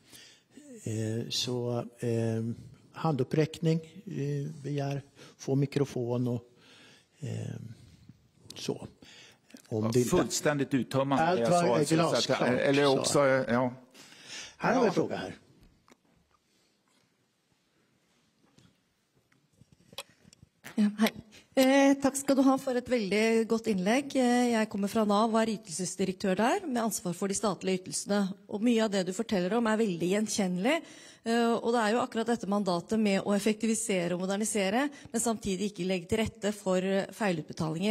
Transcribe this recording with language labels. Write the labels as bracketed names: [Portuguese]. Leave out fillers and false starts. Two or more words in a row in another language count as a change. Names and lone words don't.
[Swedish] Så handuppräckning, begär få mikrofon och så. Fullständigt uttömmande. Allt var glasklart. Eller också, ja. Här har vi en fråga här. Ja, [Norwegian] hei. Takk skal du ha for et veldig godt innlegg. Jeg kommer fra NAV og er ytelsesdirektør der, med ansvar for de statlige ytelsene. Og mye av det du forteller om er veldig gjenkjennelig. Og det er jo akkurat dette mandatet med å effektivisere og modernisere, men samtidig ikke legge til rette for feilutbetalinger.